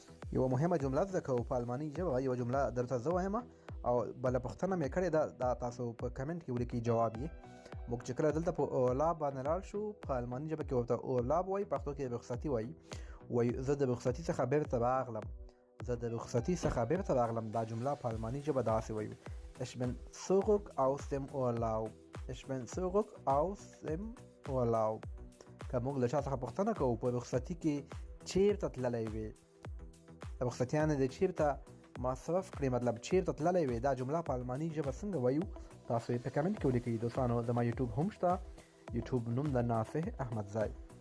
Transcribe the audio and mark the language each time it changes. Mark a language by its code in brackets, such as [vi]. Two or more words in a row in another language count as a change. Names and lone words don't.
[ps] یو مهمه جمله زده کوو په الماني ژبه. یو جمله درته زه وایم او بله پوښتنه مې کړې ده، دا تاسو په کمنټ کې ولیکئ جواب یې. موږ چې کله دلته په اورلاب باندې لاړ شو، په الماني ژبه کې ورته اورلاب وایي، پښتو کې رخصتي وایي. وایي زه د رخصتي څخه بیرته راغلم، زه د رخصتي څخه بیرته راغلم. دا جمله په الماني ژبه داسې وایي: [de] Ich bin zurück aus dem Urlaub. Ich bin zurück aus dem Urlaub. [ps] که موږ له چا څخه پوښتنه کوو په رخصتي کې چیرته تللی وې، رخصتیانې دې چیرته مصرف کړې، مطلب چیرته تللی وې، دا جمله په الماني ژبه څنګه وایو؟ تاسو یې په کمنټ کې ولیکئ. دوستانو زما یوټیوب هم شته، یوټیوب نوم د نافع احمدزی.